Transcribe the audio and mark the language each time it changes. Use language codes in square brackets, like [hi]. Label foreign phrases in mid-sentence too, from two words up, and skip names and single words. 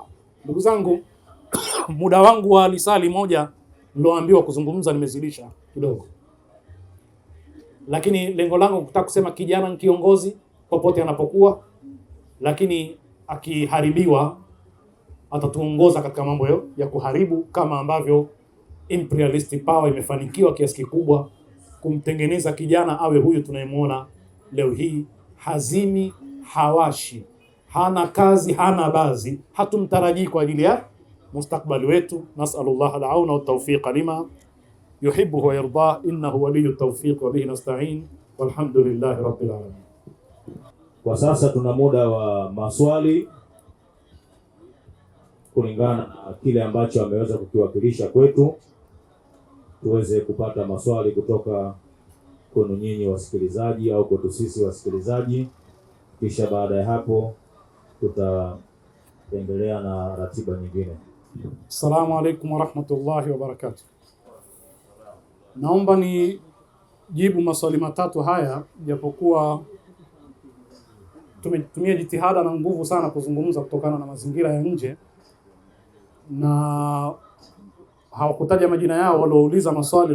[sw] Ndugu zangu, muda wangu wa lisali moja niloambiwa kuzungumza nimezidisha kidogo, lakini lengo langu kutaka kusema kijana ni kiongozi popote anapokuwa, lakini akiharibiwa atatuongoza katika mambo ya kuharibu, kama ambavyo [en] imperialistic power [sw] imefanikiwa kiasi kikubwa kumtengeneza kijana awe huyu tunayemwona leo hii. Hazimi, hawashi, hana kazi, hana bazi, hatumtarajii kwa ajili ya mustakbali wetu. [ar] نسأل الله العون والتوفيق لما يحب ويرضى إنه ولي التوفيق وبه نستعين والحمد لله رب العالمين. [sw] Kwa sasa tuna muda wa maswali kulingana na kile ambacho ameweza kukiwakilisha kwetu, tuweze kupata maswali kutoka kwenu nyinyi wasikilizaji au kwetu sisi wasikilizaji. Kisha baada ya hapo tutaendelea na ratiba nyingine. [ar] السلام عليكم ورحمة الله وبركاته. [sw] Naomba ni jibu maswali matatu haya, japokuwa tumetumia jitihada na nguvu sana kuzungumza kutokana na mazingira ya nje, na hawakutaja majina yao waliouliza maswali.